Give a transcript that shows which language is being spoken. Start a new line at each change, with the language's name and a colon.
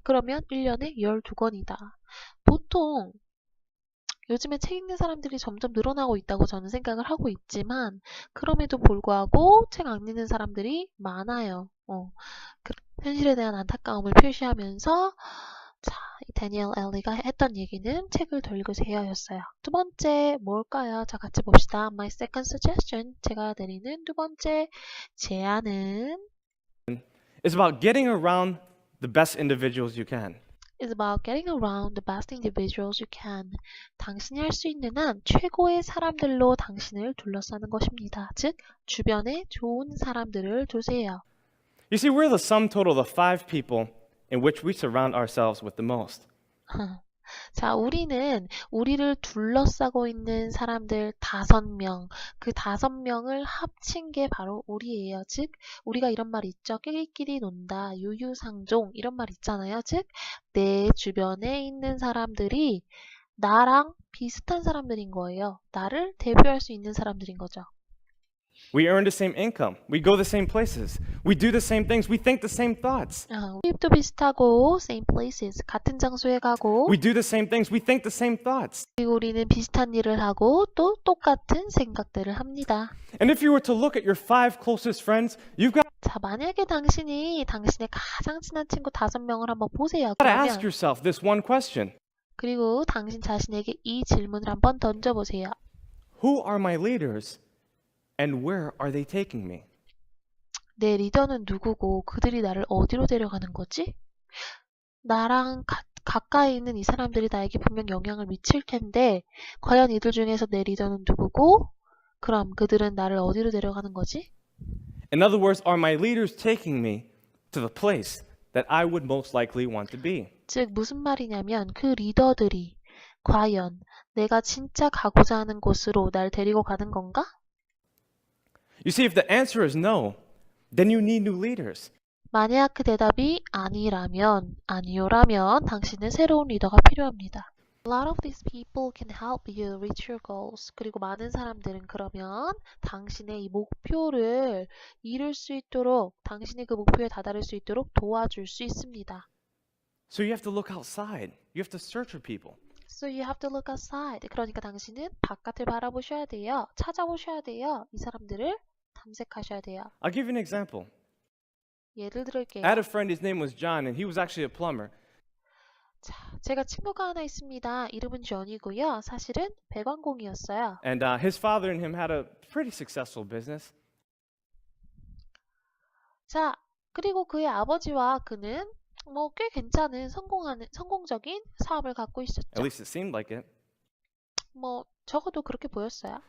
Korean: 그러면 1년에 12권이다. 보통 요즘에 책 읽는 사람들이 점점 늘어나고 있다고 저는 생각을 하고 있지만 그럼에도 불구하고 책 안 읽는 사람들이 많아요. 현실에 대한 안타까움을 표시하면서 자, 다니엘 엘리가 했던 얘기는 책을 더 읽으세요 였어요. 두 번째 뭘까요? 자, 같이 봅시다.
English: My second suggestion,
Korean: 제가 드리는 두 번째 제안은
English: It's about getting around the best individuals you can. is about getting around the best individuals you can.
Korean: 당신이 할 수 있는 한 최고의 사람들로 당신을 둘러싸는 것입니다. 즉, 주변에 좋은 사람들을 두세요.
English: You see, we're the sum total of the 5 people in which we surround ourselves with the most.
Korean: 자, 우리를 둘러싸고 있는 사람들 5명, 그 5명을 합친 게 바로 우리예요. 즉, 우리가 이런 말 있죠. 끼리끼리 논다, 유유상종 이런 말 있잖아요. 즉, 내 주변에 있는 사람들이 나랑 비슷한 사람들인 거예요. 나를 대표할 수 있는 사람들인 거죠.
English: We earn the same income. We go the same places. We do the same things. We think the same thoughts.
Korean: 수입도 비슷하고
English: same places,
Korean: 같은 장소에 가고
English: We do the same things. We think the same thoughts.
Korean: 그리고 우리는 비슷한 일을 하고 또 똑같은 생각들을 합니다.
English: And if you were to look at your 5 closest friends, you've got
Korean: 자, 만약에 당신이 당신의 가장 친한 친구 5명을 한번 보세요.
English: to ask
Korean: 그러면
English: yourself this one question.
Korean: 그리고 당신 자신에게 이 질문을 한번 던져보세요.
English: Who are my leaders and where are they taking me?
Korean: 내 리더는 누구고 그들이 나를 어디로 데려가는 거지? 나랑 가까이 있는 이 사람들이 나에게 분명 영향을 미칠 텐데 과연 이들 중에서 내 리더는 누구고 그럼 그들은 나를 어디로 데려가는 거지?
English: In other words, are my leaders taking me to the place that I would most likely want to be?
Korean: 즉 무슨 말이냐면 그 리더들이 과연 내가 진짜 가고자 하는 곳으로 날 데리고 가는 건가?
English: You see, if the answer is no, then you need new leaders.
Korean: 만약 그 대답이 아니요라면 당신은 새로운 리더가 필요합니다.
English: A lot of these people can help you reach your goals.
Korean: 그리고 많은 사람들은 그러면 당신의 이 목표를 이룰 수 있도록, 당신이 그 목표에 다다를 수 있도록 도와줄 수 있습니다.
English: So you have to look outside. You have to search for people. So you have to look outside.
Korean: 그러니까 당신은 바깥을 바라보셔야 돼요. 찾아보셔야 돼요. 이 사람들을 탐색하셔야 돼요.
English: I'll give you an example.
Korean: 예를 들을게요.
English: I had a friend, his name was John, and he was actually a plumber.
Korean: 자, 제가 친구가 하나 있습니다. 이름은 존이고요. 사실은 배관공이었어요.
English: And his father and him had a pretty successful business.
Korean: 자, 그리고 그의 아버지와 그는 뭐 꽤 괜찮은 성공적인 사업을 갖고
English: At
Korean: 있었죠.
English: least it seemed like it.
Korean: 뭐 적어도 그렇게 보였어요.